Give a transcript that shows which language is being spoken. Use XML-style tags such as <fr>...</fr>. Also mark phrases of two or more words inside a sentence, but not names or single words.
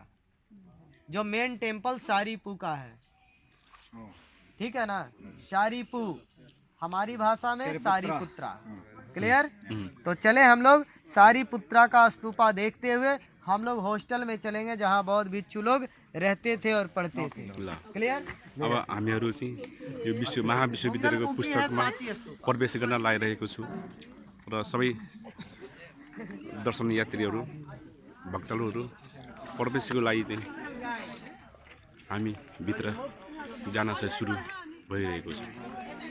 <hi>जो मेन टेम्पल सारीपू का है, ठीक है ना, सारीपू, हमारी भाषा में सारीपुत्रा। क्लियर। तो चले हम लोग सारीपुत्रा का स्तूपा देखते हुए हम लोग हॉस्टल में चलेंगे जहाँ बौद्ध भिक्षु लोग रहते थे और पढ़ते थे। क्लियर।</hi> <ne>अब हामीहरू चाहिँ यो महाविश्वविद्यालयको पुस्तकमा प्रवेश गर्न लागिरहेको छु र सबै दर्शन यात्रीहरू, भक्तहरू प्रवेशको लागि चाहिँ हामी भित्र जान चाहिँ सुरु भइरहेको छ।</ne>